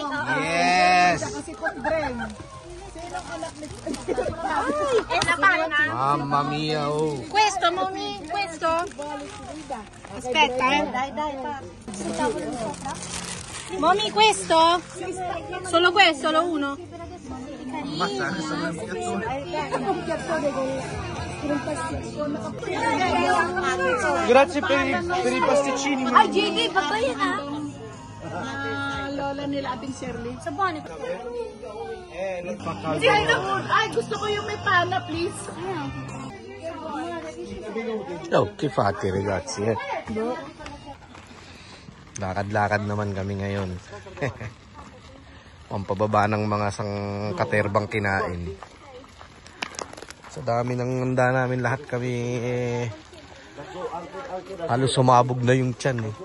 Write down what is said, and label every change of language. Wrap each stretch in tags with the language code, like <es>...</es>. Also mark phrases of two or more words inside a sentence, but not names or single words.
<en>Yes.</en> <it>Mamma mia, oh. Questo, Mommy, questo. Aspetta, Mommy, questo? Solo questo, solo uno? Grazie per i pasticcini.</it> <tl>Ay, JD, babayan ah. Lola nila Ating Shirley. Sa buwan. Ay, gusto ko yung may pana, please.</tl> <it>Oh, che fate ragazzi, eh?</it> <tl>Lakad-lakad naman kami ngayon. Ang pababa ng mga sangkaterbang kinain. Sa dami ng handa namin lahat kami halos sumabog na yung tiyan eh.</tl>